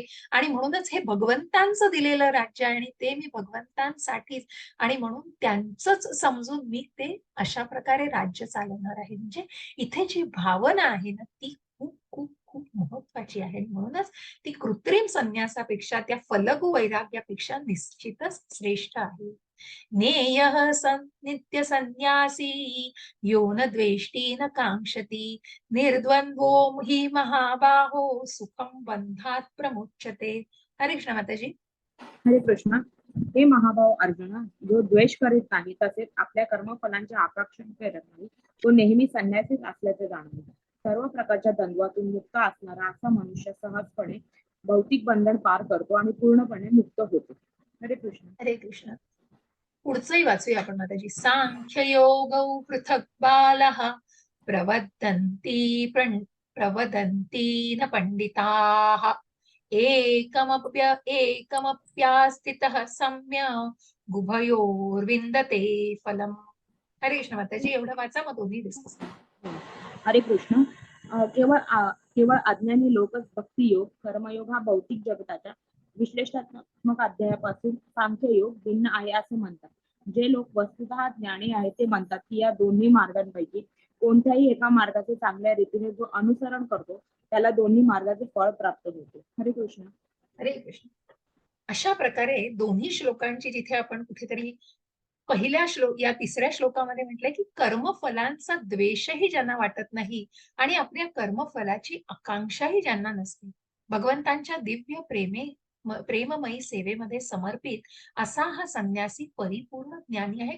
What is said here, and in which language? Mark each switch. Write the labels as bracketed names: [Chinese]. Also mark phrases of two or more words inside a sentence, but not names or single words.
[Marathi] आणि म्हणूनच हे भगवंतांचं दिलेलं राज्य आहे आणि ते मी भगवंतांसाठीच, आणि म्हणून त्यांचंच समजून मी ते अशा प्रकारे राज्य चालवणार आहे. म्हणजे इथे जी भावना आहे ना, ती खूप खूप खूप महत्वाची आहे. म्हणूनच ती कृत्रिम संन्यासापेक्षा, त्या फलगू वैराग्यापेक्षा निश्चितच श्रेष्ठ आहे. [Sanskrit] नेयः नित्य संन्यासी यो न द्वेष्टी न कांक्षती निर्द्वंद्वो हि महाबाहो सुखम बंधात प्रमुच्यते. [Marathi] हरे कृष्ण माताजी. हरे कृष्ण. हे महाभाव अर्जुना, जो द्वेष करीत नाही तसेच आपल्या कर्मफलांचे आकांक्षण करत नाही, तो नेहमी संन्यासीच असल्याचे जाणवे. सर्व प्रकारच्या द्वंद्वातून मुक्त असणारा असा मनुष्य सहजपणे भौतिक बंधन पार करतो आणि पूर्णपणे मुक्त होतो. हरे कृष्ण. हरे कृष्ण. पुढचंही वाचूया आपण माताजी. [Sanskrit] सांख्ययोगौ पृथक् बालः प्रवदन्ति प्रवदन्ति न पंडिताः एकमप्यास्थितः सम्यक् उभयोर्विन्दते फलम्. [Marathi] हरे कृष्ण माताजी. एवढं वाचा, मग दोन्ही डिस्कस करू. हरे कृष्ण. केवळ अज्ञानी लोकच भक्तियोग, कर्मयोग हा भौतिक जगताच्या विश्लेषणात्मक अध्यायापासून सांख्ययोग भिन्न आहे असे म्हणतात. जे लोक वस्तुतः ज्ञानी आहेत ते म्हणतात की या दोन्ही मार्गांपैकी कोणत्याही एका मार्गाचे चांगल्या रीतीने जो अनुसरण करतो त्याला दोन्ही मार्गाचे फळ प्राप्त होते. हरे कृष्ण. हरे कृष्ण. अशा प्रकारे दोन्ही श्लोकांची जिथे आपण कुठेतरी पहिल्या या तिसऱ्या श्लोकामध्ये म्हटलंय की कर्मफलांचा द्वेषही ज्यांना वाटत नाही आणि आपल्या कर्मफलाची आकांक्षाही ज्यांना नसते, भगवंतांच्या दिव्य प्रेममयी सेवेमध्ये समर्पित असा हा संन्यासी परिपूर्ण ज्ञानी आहे.